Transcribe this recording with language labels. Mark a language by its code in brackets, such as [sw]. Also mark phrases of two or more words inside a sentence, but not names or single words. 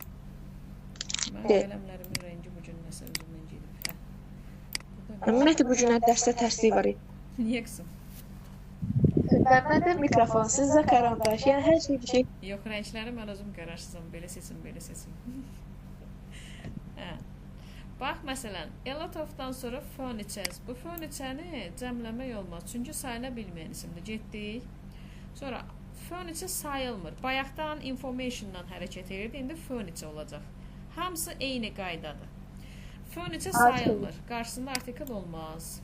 [az] Mən qələmlərimin rəngi bu gün nəsə özümdən gedib. Ümumiyyətlə bu günə dərsdə tərslik var idi. Niyə qısım? Məndə mikrofon, sizdə karandaş, yəni hər şey bir şey. Yox, rəngləri mən özüm qərarsızam. Belə seçim. Bax, məsələn, [en] a lot of-dan sonra furnitures. [az] Bu furniture-ni cəmləmək olmaz. Çünki sayıla bilməyən isimdir. Getdik. Sonra furniture sayılmır. Bayaqdan information-dan hərəkət edirdi. İndi furniture olacaq. Hamısı eyni qaydadır. Furniture sayılmır. Qarşısında artikel olmaz.